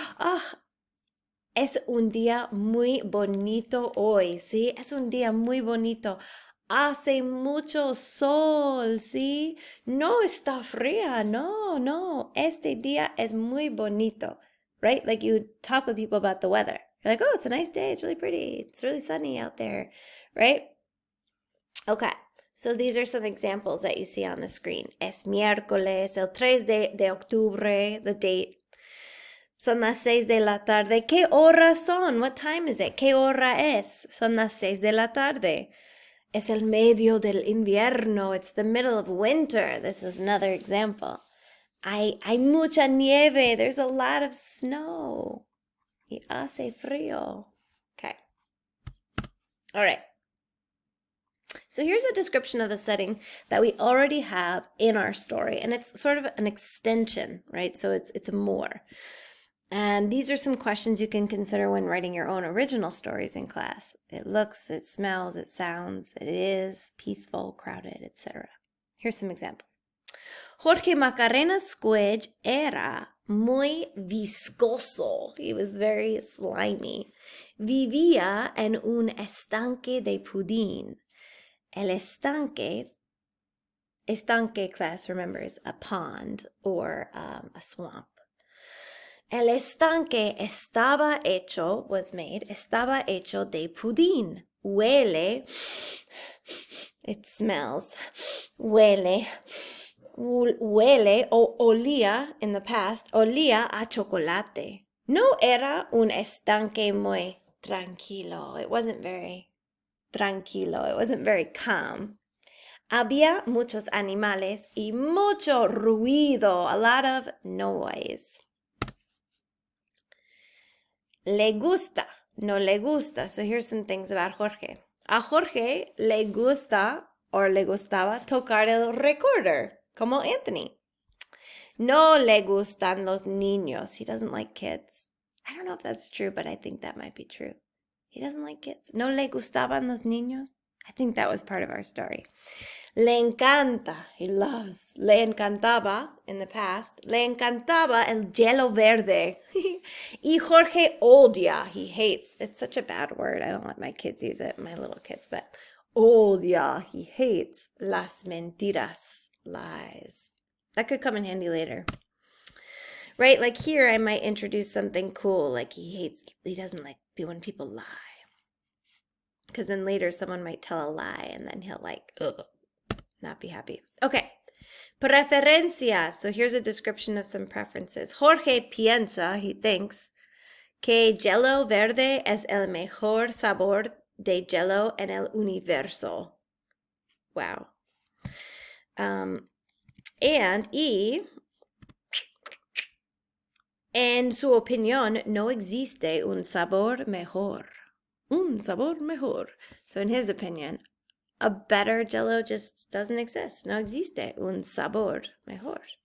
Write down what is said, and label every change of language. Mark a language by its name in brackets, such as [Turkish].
[Spanish] Ah, es un día muy bonito hoy, ¿sí? Es un día muy bonito. Hace mucho sol, ¿sí? No está fría, no. Este día es muy bonito, [English] right? Like you talk with people about the weather. You're like, oh, it's a nice day. It's really pretty. It's really sunny out there, right? Okay, so these are some examples that you see on the screen. [Spanish] Es miércoles, el 3 de octubre, [English] the date. [Spanish] Son las 6 de la tarde. ¿Qué hora son? [English] What time is it? [Spanish] ¿Qué hora es? Son las 6 de la tarde. Es el medio del invierno. [English] It's the middle of winter. This is another example. [Spanish] Hay mucha nieve. [English] There's a lot of snow. [Spanish] Y hace frío. [English] Okay. All right. So here's a description of a setting that we already have in our story, and it's sort of an extension, right? So it's more. And these are some questions you can consider when writing your own original stories in class. It looks, it smells, it sounds, it is peaceful, crowded, etc. Here's some examples. [Spanish] Jorge Macarena's squid era muy viscoso. [English] He was very slimy. [Spanish] Vivía en un estanque de pudín. [English] El estanque class, remember, is a pond or a swamp. [Spanish] El estanque estaba hecho de pudín. Huele, [English] it smells, [Spanish] huele o olía, [English] in the past, [Spanish] olía a chocolate. No era un estanque muy tranquilo. [English] It wasn't very tranquilo. It wasn't very calm. [Spanish] Había muchos animales y mucho ruido, [English] a lot of noise. [Spanish] Le gusta, no le gusta. [English] So here's some things about Jorge. [Spanish] A Jorge le gusta or le gustaba tocar el recorder, como Anthony. No le gustan los niños. [English] He doesn't like kids. I don't know if that's true, but I think that might be true. He doesn't like kids. [Spanish] No le gustaban los niños. [English] I think that was part of our story. [Spanish] Le encanta, [English] he loves. [Spanish] Le encantaba, [English] in the past, [Spanish] le encantaba el hielo verde. Y Jorge odia, [English] he hates. It's such a bad word. I don't let my kids use it, my little kids, but odia, he hates [Spanish] las mentiras, [English] lies. That could come in handy later. Right, like here I might introduce something cool, like he doesn't like when people lie. Because then later someone might tell a lie and then he'll not be happy. Okay. Preferencias. So here's a description of some preferences. [Spanish] Jorge piensa, [English] he thinks, [Spanish] que hielo verde es el mejor sabor de hielo en el universo. Wow. En su opinión, no existe un sabor mejor. Un sabor mejor. [English] So in his opinion, a better Jell-O just doesn't exist. [Spanish] No existe un sabor mejor.